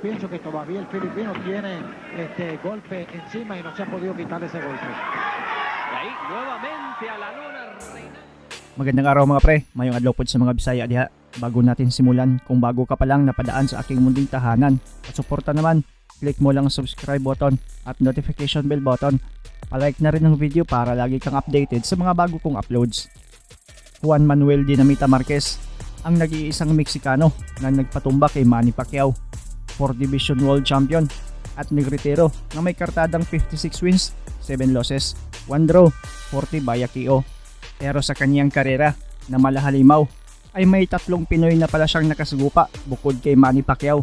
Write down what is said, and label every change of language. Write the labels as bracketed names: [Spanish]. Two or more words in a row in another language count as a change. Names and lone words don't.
[Spanish] pienso que todavía el filipino tiene golpe encima y no se ha podido quitar ese golpe. Y ahí nuevamente a la lona Reynante. [Filipino] Magandang araw mga pre, [Cebuano] mayong adlaw po sa mga Bisaya diha. [Filipino] Bago natin simulan, kung bago ka pa lang napadaan sa aking munting tahanan at suporta naman, click mo lang ang [English] subscribe button [Filipino] at [English] notification bell button. [Filipino] Palike na rin ang video para lagi kang updated sa mga bago kong uploads. Juan Manuel Dinamita Marquez, ang nag-iisang Meksikano na nagpatumba kay Manny Pacquiao, [English] 4 Division World Champion [Filipino] at nagretiro na may kartadang [English] 56 wins, 7 losses, 1 draw, 40 by KO. [Filipino] Pero sa kanyang karera na malahalimaw ay may 3 Pinoy na pala siyang nakasugupa bukod kay Manny Pacquiao.